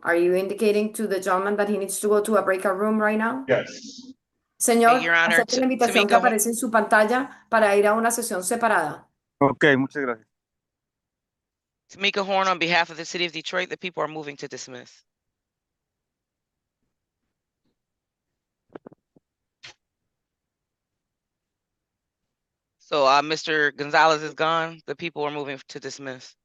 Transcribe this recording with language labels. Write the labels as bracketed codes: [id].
[en] Are you indicating to the gentleman that he needs to go to a breakout room right now? Yes. [es] Señor, [en] Your Honor, [es] acepte la invitación que aparece en su pantalla para ir a una sesión separada. Ok, muchas gracias. [en] Tamika Horn, on behalf of the city of Detroit, the people are moving to dismiss. So Mr. Gonzalez is gone. The people are moving to dismiss.